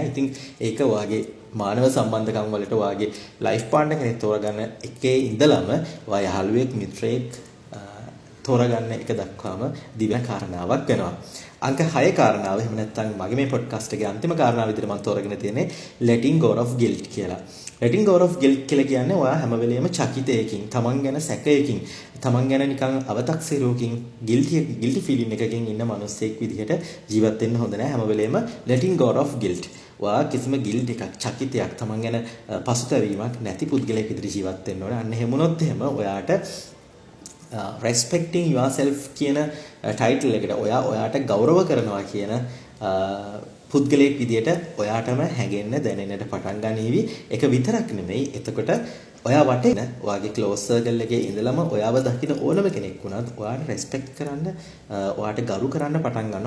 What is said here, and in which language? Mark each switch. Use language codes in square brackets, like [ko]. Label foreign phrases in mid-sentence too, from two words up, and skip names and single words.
[si] ඉතින් ඒක ඔයාගේ මානව සම්බන්ධකම් වලට ඔයාගේ ලයිෆ් පාර්ට්නර් කෙනෙක් තෝරගන්න එකේ ඉඳලම ඔයා යහළුවෙක්, මිත්‍රයෙක් තෝරගන්න එක දක්වාම දිව්‍ය කාරණාවක් වෙනවා. අංක 6 කාරණාව එහෙම නැත්නම් මගේ මේ පොඩ්කාස්ට් එකේ අන්තිම කාරණාව විදිහට මම තෝරගෙන තියෙන්නේ [en] letting go of guilt [si] කියලා. [en] letting go of guilt [si] කියලා කියන්නේ ඔයා හැම වෙලෙම චකිතයකින්, තමන් ගැන සැකයකින්, තමන් ගැන නිකන් අව탁සිරුවකින්, [en] guilty feeling [si] එකකින් ඉන්න මිනිස්සෙක් විදිහට ජීවත් වෙන්න හොඳ නැහැ. හැම වෙලෙම [en] letting go of guilt. [si] ඔයා කිසිම guilt එකක්, චකිතයක්, තමන් ගැන පසුතැවීමක් නැති පුද්ගලයෙක් විදිහට ජීවත් වෙන්න ඕනේ. අන්න එහෙම වුණොත් එහෙම ඔයාට [en] respecting yourself [si] කියන ටයිටල් එකට ඔයාට ගෞරව කරනවා කියන පුද්ගලයෙක් විදියට ඔයාටම හැඟෙන්න දැනෙන්නට පටන් ගනීවි. ඒක විතරක් නෙමෙයි. එතකොට ඔයා වටේ ඔයාගේ [en] close circle [si] එකේ ඉඳලම ඔයාව දකින ඕනම කෙනෙක් වුණත් ඔයාට රෙස්පෙක්ට් කරන්න, ඔයාට ගරු කරන්න පටන් ගන්නවා.